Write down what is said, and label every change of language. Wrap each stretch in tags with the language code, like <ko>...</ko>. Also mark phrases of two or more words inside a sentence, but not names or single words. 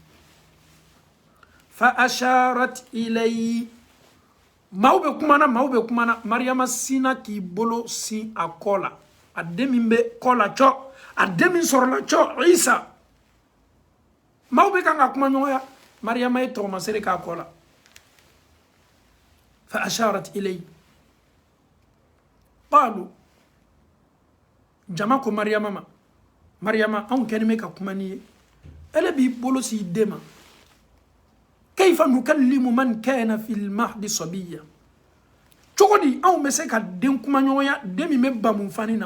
<ar>فأشارت إليه</ar> <bm>maaw bɛ kuma na mariyama sina k'i bolo sin a kɔ la a den min bɛ kɔ la cɔ a den min sɔrɔla cɔ Isa maaw bɛ kan ka kuma ɲɔgɔnya mariyama ye tɔgɔmasere k'a kɔ la</bm> <ar>فأشارت إليه</ar> <bm>qalu jama ko mariyama ma mariyama anw kɛlen bɛ ka kuma n'i ye ele b'i bolo si i den ma</bm> <ar>كيف نكلم من كان في المهد صبيا</ar> <bm>cogodi anw bɛ se ka den kuma ɲɔgɔnya den min bɛ bamun fani na</bm>